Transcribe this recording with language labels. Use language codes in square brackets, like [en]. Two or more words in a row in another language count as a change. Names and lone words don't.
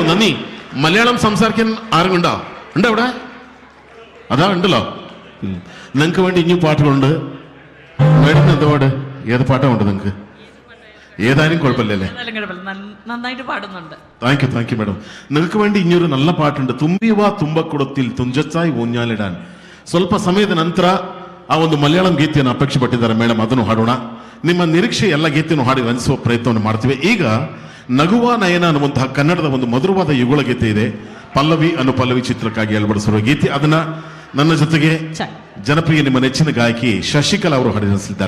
[ml] നന്ദി മലയാളം സംസാരിക്കാൻ ആരും ഉണ്ടോ ഉണ്ടോ അവിടെ അതാ ഉണ്ടല്ലോ നിങ്ങൾക്ക് വേണ്ടി ഇനിയും പാട്ടുകളുണ്ട് മേഡത്തിന് എന്താ പാട് ഏത് പാട്ടുണ്ട് നിങ്ങൾക്ക് ഏതായാലും കുഴപ്പമില്ലല്ലേ നന്നായിട്ട് പാടുന്നുണ്ട് [en] thank you [ml] മേഡം നിങ്ങൾക്ക് വേണ്ടി ഇനിയൊരു നല്ല പാട്ടുണ്ട് തുമ്പിവാ തുമ്പക്കുടത്തിൽ തുഞ്ചച്ചായി ഊഞ്ഞാലിടാൻ [kn] ಸ್ವಲ್ಪ ಸಮಯದ ನಂತರ ಆ ಒಂದು ಮಲಯಾಳಂ ಗೀತೆಯನ್ನು ಅಪೇಕ್ಷೆ ಪಟ್ಟಿದ್ದಾರೆ ಮೇಡಮ್, ಅದನ್ನು ಹಾಡೋಣ. ನಿಮ್ಮ ನಿರೀಕ್ಷೆ ಎಲ್ಲ ಗೀತೆಯನ್ನು ಹಾಡಿ ರಂಜಿಸುವ ಪ್ರಯತ್ನವನ್ನು ಮಾಡ್ತೀವಿ. ಈಗ ನಗುವ ನಯನ ಅನ್ನುವಂತಹ ಕನ್ನಡದ ಒಂದು ಮಧುರವಾದ ಯುಗಳ ಗೀತೆ ಇದೆ, ಪಲ್ಲವಿ ಅನುಪಲ್ಲವಿ ಚಿತ್ರಕ್ಕಾಗಿ ಅಳವಡಿಸಿರುವ ಗೀತೆ. ಅದನ್ನ ನನ್ನ ಜೊತೆಗೆ ಜನಪ್ರಿಯ ನಿಮ್ಮ ನೆಚ್ಚಿನ ಗಾಯಕಿ ಶಶಿಕಲಾ ಅವರು ಹಾಡಿಸಿದ್ದಾರೆ.